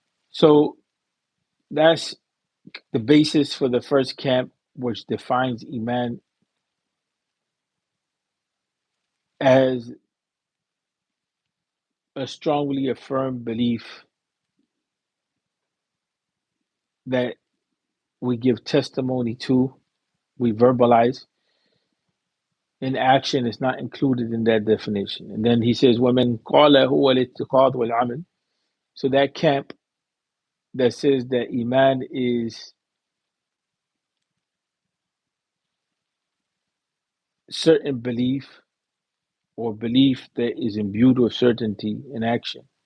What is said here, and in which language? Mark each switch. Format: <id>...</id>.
<en>So that's the basis for the first camp, which defines iman as a strongly affirmed belief that we give testimony to, we verbalize, and action is not included in that definition. And then he says,</en> <ar>وَمَنْ قَالَ هُوَ الْإِعْتِقَادُ وَالْعَمَلُ.</ar> <en>So that camp that says that iman is certain belief, or belief that is imbued with certainty in action,</en>